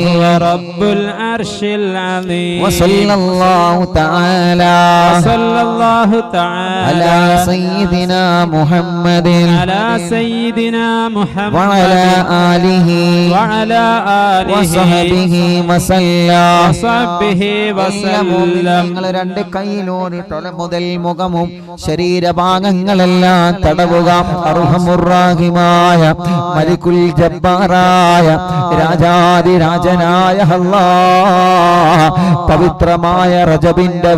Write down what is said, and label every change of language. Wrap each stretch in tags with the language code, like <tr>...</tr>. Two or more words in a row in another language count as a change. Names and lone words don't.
<ar>وصلى الله تعالى على سيدنا محمد وعلى آله وصحبه وسلم</ar> <ml>രണ്ട് കൈയിലൂടെ തല മുതൽ മുഖവും ശരീരഭാഗങ്ങളെല്ലാം തടവുക. അർഹമുർ-റഹീമായ മലിക്കുൽ ജബ്ബാറായ രാജാതിരാജനായ അല്ലാഹ്, പവിത്രമായ റജബിന്റെ</ml>